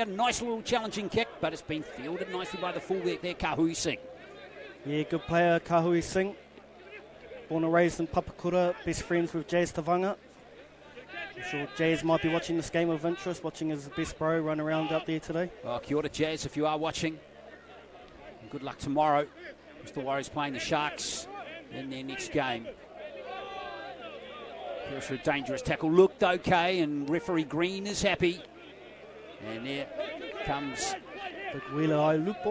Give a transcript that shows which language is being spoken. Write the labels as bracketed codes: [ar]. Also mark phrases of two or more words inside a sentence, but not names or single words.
[en] Nice little challenging kick, but it's been fielded nicely by the fullback there, Kahui Singh. Yeah, good player, Kahui Singh. Born and raised in Papakura, best friends with Jazz Tavanga. I'm sure Jazz might be watching this game of interest, watching his best bro run around out there today. [mi] Oh, kia ora, [en] Jazz, if you are watching. And good luck tomorrow. The Warriors playing the Sharks in their next game. Here's for a dangerous tackle. Looked okay, and referee Green is happy. And there comes Big wheeler Ailupo.